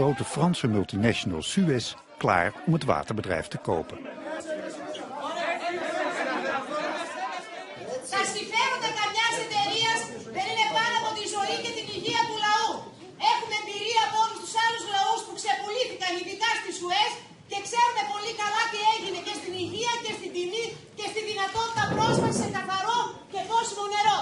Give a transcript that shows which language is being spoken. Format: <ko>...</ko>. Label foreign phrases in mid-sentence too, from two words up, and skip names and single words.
<nl>grote Franse multinational Suez klaar om het waterbedrijf te kopen.</nl> <el>Τα συμφέροντα καμιάς εταιρείας δεν είναι πάνω από τη ζωή και την υγεία του λαού. Έχουμε εμπειρία από όλους τους άλλους λαούς που ξεπουλήθηκαν, ειδικά στη Σουέζ, και ξέρουμε πολύ καλά τι έγινε και στην υγεία και στην τιμή και στη δυνατότητα πρόσβασης σε καθαρό και πόσιμο νερό.</el>